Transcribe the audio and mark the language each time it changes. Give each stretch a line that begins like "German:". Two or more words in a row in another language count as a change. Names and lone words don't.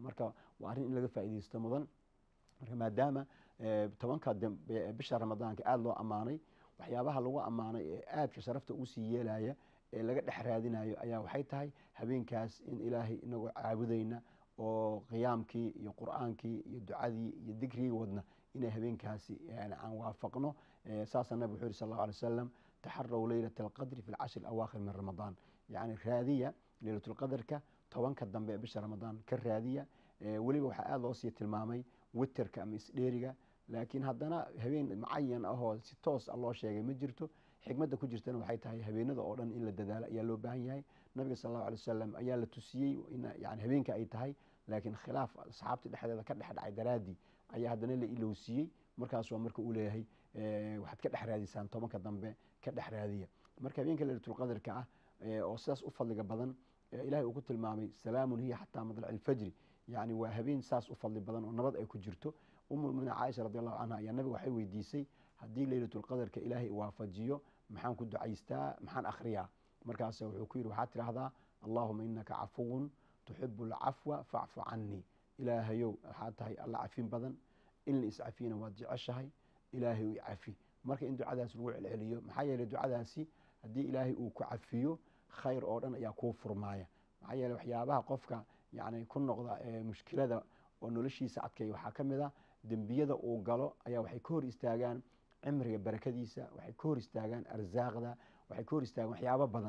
Somali: marka waa arrin in laga faa'iideysto mudan. marka maadaama 10 bisha Ramadaanka aad loo amaanay waxyaabaha lagu amaanay ee aadka sharafta uu sii yeelaya ee laga dhex raadinayo ayaa waxay tahay habeenkaas in Ilaahay inagu caabudayna oo qiyaamkii iyo quraankii iyo ducadii iyo dikrigii wadna inay habeenkaasi aan waafaqno. saasa nabi wuxuu
Arabic: صلى الله عليه وسلم تحروا ليلة القدر في العشر الأواخر من رمضان.
Somali: raadiya laylatul qadarka 10ka dambe ee bisha Ramadaan ka raadiya. waliba waxa aad loo sii tilmaamay witterka ama isdheeriga, laakiin haddana habeen mucayan oo si toos loo sheegay ma jirto. xigmadda ku jirtana waxay tahay habeenada oo dhan in la dadaalo ayaa loo baahan yahay. nabiga
Arabic: صلى الله عليه وسلم
Somali: ayaa la tusiyay in habeenka ay tahay, laakiin khilaaf asxaabta dhexdeeda ka dhex dhacay daraadi ayaa haddana la ilowsiiyay. markaas waa marka uu leeyahay waxaad ka dhex raadisaan 10ka dambe ka dhex raadiya. marka habeenka Laylatul Qadarka oo sidaas u fadliga badan Ilaahay uu ku tilmaamay
Arabic: سلام هي حتى مطلع الفجر.
Somali: waa habeen saas u fadli badan oo nabad ay ku jirto. ummu Aisha
Arabic: رضي الله عنها
Somali: ayaa nabiga waxay weydiisay haddii Laylatul Qadarka Ilaahay waafajiyo maxaan ku ducaystaa maxaan akhriyaa? markaas wuxuu ku yiri waxaad tiraahdaa
Arabic: اللهم إنك عفو تحب العفو فاعف عني.
Somali: ilaahayow waxaad tahay alla cafin badan, in la iscafina waad jeceshahay, ilaahay u cafi. marka in ducadaas lagu celceliyo maxaa yeelay ducadaasi haddii ilaahay uu ku cafiyo khayr oo dhan ayaa kuu furmaaya. maxaa yeele waxyaabaha qofka yani ku noqda mushkilada oo noloshiisa adkay waxaa ka mid ah dembiyada uu galo ayaa waxay ka hor istaagaan cimriga barakadiisa, waxay ka hor istaagaan arsaaqda, waxay ka hor istaagaan waxyaabo badan.